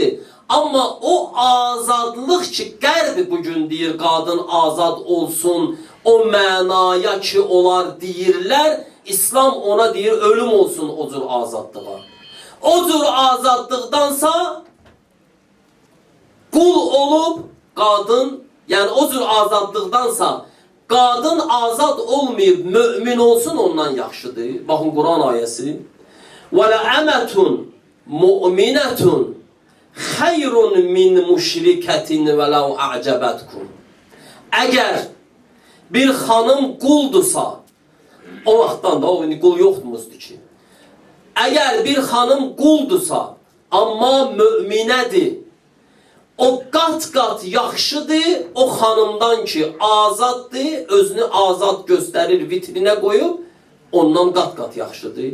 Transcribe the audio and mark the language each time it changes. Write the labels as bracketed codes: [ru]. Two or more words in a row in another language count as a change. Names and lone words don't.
[az] Amma o azadlıq ki, qərb bugün deyir, qadın azad olsun, o mənaya ki, onlar deyirlər, İslam ona deyir, ölüm olsun o cür azadlığa. O cür azadlıqdansa, qul olub qadın, yəni o cür azadlıqdansa qadın azad olmayıb mümin olsun ondan yaxşıdır. Baxın Quran ayəsi. [ar] وَلَأَمَةٌ مُؤْمِنَةٌ خَيْرٌ مِنْ مُشْرِكَةٍ وَلَوْ أَعْجَبَتْكُمْ. [az] Əgər bir xanım quldursa, o vaxtdan da o qul yoxdurmuzdur ki. Əgər bir xanım quldursa, amma müminədir, o qat-qat yaxşıdır o xanımdan ki, azaddır, özünü azad göstərir, vitrinə qoyub, ondan qat-qat yaxşıdır.